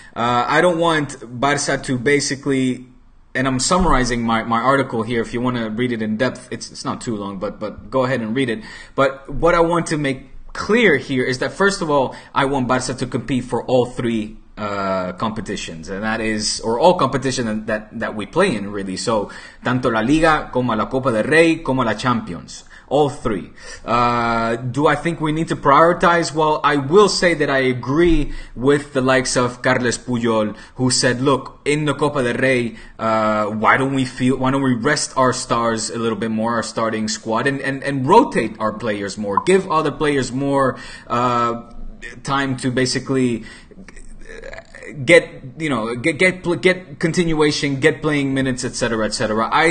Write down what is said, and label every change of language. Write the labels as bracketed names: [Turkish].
[English] I don't want Barça to basically, and I'm summarizing my article here. If you want to read it in depth, it's not too long, but go ahead and read it. But what I want to make clear here is that, first of all, I want Barça to compete for all three competitions, and that is, or all competition that we play in, really. [Spanish] So, tanto la Liga, como la Copa del Rey, como la Champions. [English] All three. Do I think we need to prioritize? Well, I will say that I agree with the likes of Carles Puyol, who said, look, in the Copa del Rey, why don't we rest our stars a little bit more, our starting squad, and rotate our players more, give other players more time to basically get continuation, get playing minutes, etc., etc.